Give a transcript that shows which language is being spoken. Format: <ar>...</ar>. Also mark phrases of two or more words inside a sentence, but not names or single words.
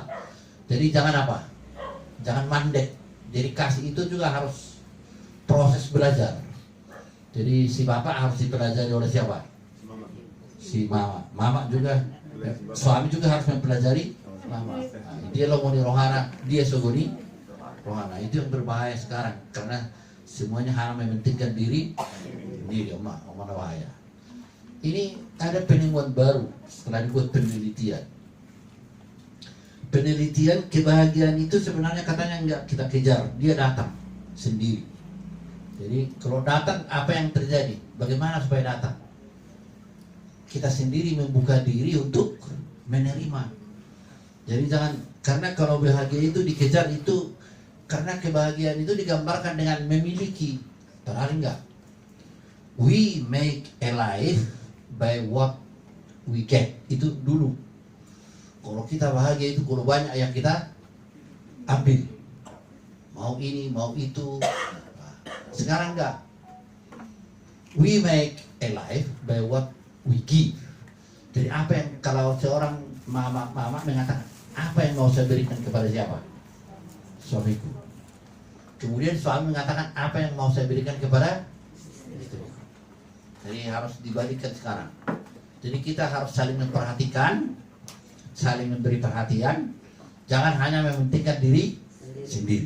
<id>Jadi jangan apa? Jangan mandek. Jadi kasih itu juga harus proses belajar. Jadi si bapak harus dipelajari oleh siapa? Si mama. Mama juga, suami juga harus mempelajari mama. Nah, dia lo mau di rohana, dia sogoni rohana. Itu yang berbahaya sekarang karena semuanya hanya mementingkan diri emak bahaya. Ini ada penemuan baru setelah dibuat penelitian. Penelitian kebahagiaan itu sebenarnya katanya enggak kita kejar, dia datang sendiri. Jadi kalau datang apa yang terjadi? Bagaimana supaya datang? Kita sendiri membuka diri untuk menerima. Jadi jangan, karena kalau bahagia itu dikejar itu, karena kebahagiaan itu digambarkan dengan memiliki. Padahal enggak.</id> <en>We make a life by what we get.</en> <id>Itu dulu. Kalau kita bahagia itu kalau banyak yang kita ambil. Mau ini, mau itu. Sekarang enggak.</id> <en>We make a life by what we give.</en> <id>Jadi apa yang kalau seorang mama mengatakan, apa yang mau saya berikan kepada siapa? Suamiku. Kemudian suami mengatakan, apa yang mau saya berikan kepada istriku. Jadi harus dibalikkan sekarang. Jadi kita harus saling memperhatikan, saling memberi perhatian, jangan hanya mementingkan diri sendiri.</id>